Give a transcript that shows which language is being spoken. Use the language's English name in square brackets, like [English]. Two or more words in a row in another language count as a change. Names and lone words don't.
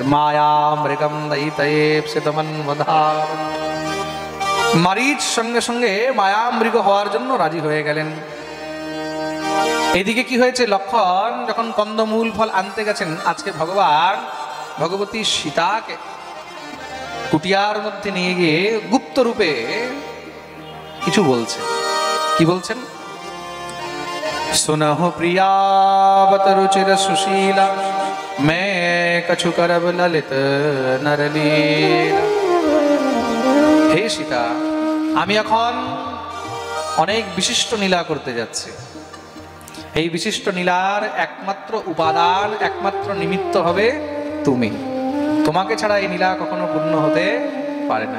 [Bangla] মায়া মৃগম মারীচ সঙ্গে সঙ্গে মায়া মৃগ হওয়ার জন্য রাজি হয়ে গেলেন। এদিকে কি হয়েছে, লক্ষণ যখন কন্দমূল ফল আনতে গেছেন, আজকে ভগবান ভগবতী সীতাকে কুটিয়ার মধ্যে নিয়ে গিয়ে গুপ্ত রূপে কিছু বলছে। কি বলছেন? [Awadhi] सुनहो प्रियावत रुचिर सुशीला मैं कछु करब ललित नरलीला। [Bangla] হে সীতা, আমি এখন অনেক বিশিষ্ট লীলা করতে যাচ্ছি। এই বিশিষ্ট লীলার একমাত্র উপাদান, একমাত্র নিমিত্ত হবে তুমি। তোমাকে ছাড়া এই লীলা কখনো পূর্ণ হতে পারে না।